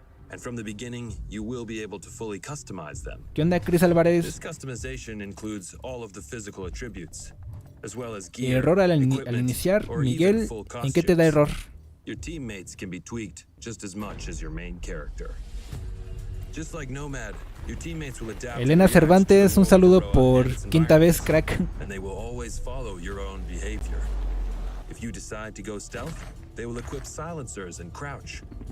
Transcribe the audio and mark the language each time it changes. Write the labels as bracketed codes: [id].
[en] And from the beginning, you will be able to fully customize them. [es] ¿Qué onda, Chris Álvarez? [en] This customization includes all of the physical attributes, as well as Y gear, [es] error al iniciar, Miguel, ¿en qué te da error? [en] Your teammates can be tweaked just as much as your main character. Just like Nomad, your teammates will adapt. [es] Elena Cervantes, un saludo por quinta vez, crack. [en] And they will always follow your own behavior. If you decide to go stealth, they will equip silencers and crouch.